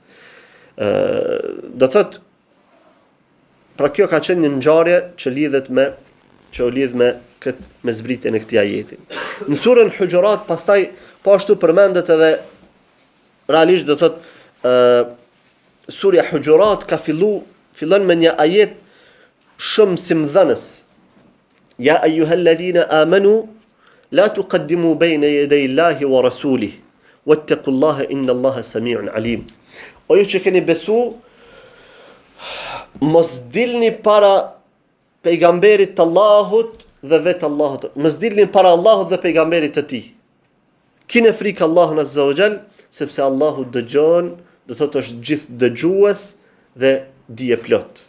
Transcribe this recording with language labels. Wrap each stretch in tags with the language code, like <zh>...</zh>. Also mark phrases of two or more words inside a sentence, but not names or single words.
<sq>Do thot, pra kjo ka qenë një ngjarje që u lidh me zbritjen e këtij ajeti. Në surën Hujurat pastaj po ashtu përmendet edhe realisht do thot surja Hujurat fillon me një ajet shumë simdhënës.</sq> <ar>يا أيها الذين آمنوا لا تقدموا بين يدي الله ورسوله واتقوا الله إن الله سميع عليم.</ar> <sq>O ju që keni besu, mos dilni para pejgamberit të Allahut dhe vetë Allahut. Mos dilni para Allahut dhe pejgamberit të tij. Kine frikë Allahun</sq> <ar>عز وجل,</ar> <sq>sepse Allahu dëgjon, do thotë është gjithë dëgjues dhe dije plot.</sq>